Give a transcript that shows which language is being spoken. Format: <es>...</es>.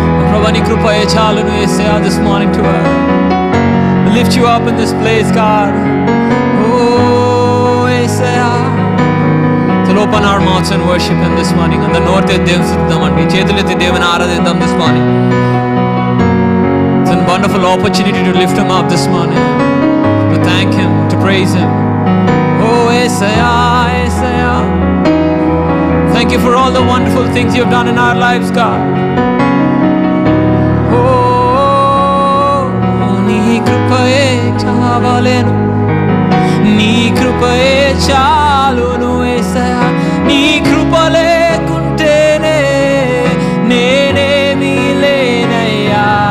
<te>Prabhu, నీ కృపయే చాలును యేసయ్యా.</te> <en>This morning to us, we lift you up in this place, God. Oh, యేసయ్యా. So open our mouths and worship Him this morning.</en> <te>And the north is దేవుని స్తుతిద్దామండి, చేతులెత్తి దేవుని ఆరాధిద్దాం</te> <en>this morning. It's a wonderful opportunity to lift Him up this morning, to thank Him, to praise Him.</en> <te>Oh, Yesayya, Yesayya.</te> <en>Thank you for all the wonderful things you have done in our lives, God.</en> <te>Oh, నీ కృపయే కావలెను, నీ కృపయే చాలును యేసయ్యా. నీ కృప లేకుంటేనే నేనేమి లేనయ్యా.</te>